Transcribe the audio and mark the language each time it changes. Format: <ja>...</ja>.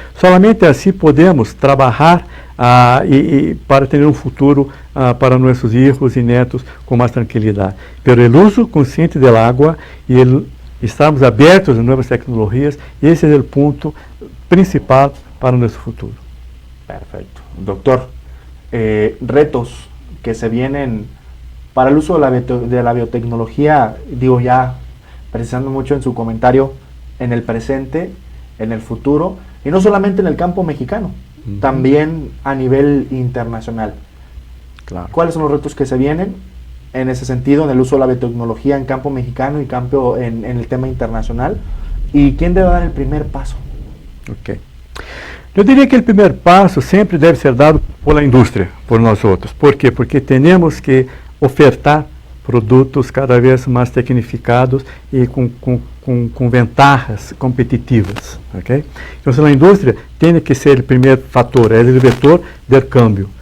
<pt>Somente assim podemos trabalhar para ter um futuro para nossos filhos e netos com mais tranquilidade. Pero o uso consciente da água e estamos abertos a novas tecnologias, esse é o ponto principal para o nosso futuro.</pt> <es>Perfecto. Doctor, retos que se vienen para el uso de la biotecnología, digo ya precisando mucho en su comentario, en el presente, en el futuro, y no solamente en el campo mexicano, también a nivel internacional. Claro. ¿Cuáles son los retos que se vienen en ese sentido, en el uso de la biotecnología en campo mexicano y campo en el tema internacional? ¿Y quién debe dar el primer paso? Ok.</es> <pt>Eu diria que o primeiro passo sempre deve ser dado pela indústria, por nós outros. Por quê? Porque temos que ofertar produtos cada vez mais tecnificados e com vantagens competitivas. Okay? Então, a indústria tem que ser o primeiro fator, é o vetor do câmbio.</pt>